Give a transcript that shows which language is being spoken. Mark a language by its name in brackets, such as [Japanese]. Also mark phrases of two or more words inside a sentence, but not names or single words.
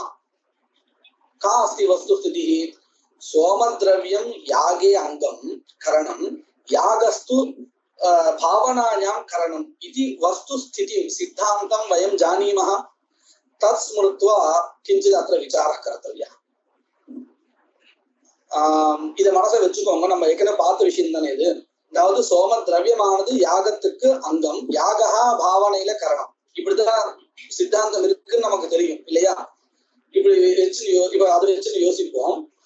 [Sanskrit] का अस्ति वस्तुस्थितिः? सोमद्रव्यं यागे अंगं करणं, यागस्तु भावनायां करणम् इति वस्तुस्थितिं सिद्धान्तं वयं जानीमः। तत् स्मृत्वा किञ्चित् अत्र विचारः कर्तव्यः। [Tamil] இதை மனசை வச்சுக்கோங்க. நம்ம ஏற்கனவே பார்த்த விஷயம் தானே இது. அதாவது சோம திரவியமானது யாகத்துக்கு அங்கம், யாகா பாவனையில கரணம். இப்படிதான் சித்தாந்தம் இருக்குன்னு நமக்கு தெரியும் இல்லையா? இப்படி வச்சு இப்ப அதை வச்சு யோசிப்போம்.